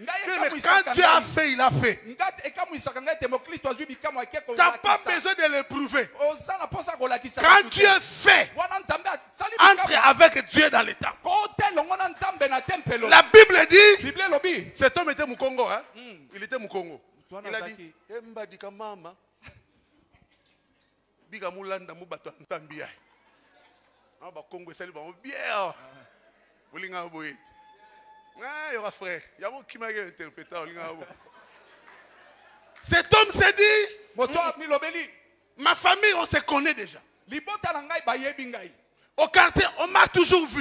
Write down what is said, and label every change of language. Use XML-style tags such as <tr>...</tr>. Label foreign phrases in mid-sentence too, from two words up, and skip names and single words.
<fr>Mais quand Dieu a fait, il a fait. Tu n'as pas besoin de le prouver. Quand Dieu fait, entre avec Dieu dans l'état. La Bible dit, cet homme était Moukongo. Hein? Il était Moukongo. Il a dit,</fr> <kg>Mbadika mama, biga mulanda mubato antambia.</kg> <fr>Ah bah Congo c'est bon bien.</fr> <ln>Bolinga boy.</ln> <fr>Ah y aura frère, y a mon qui m'a interprété bolinga. Cet homme s'est dit, ma famille on se connaît déjà. Au quartier, on m'a toujours vu.</fr>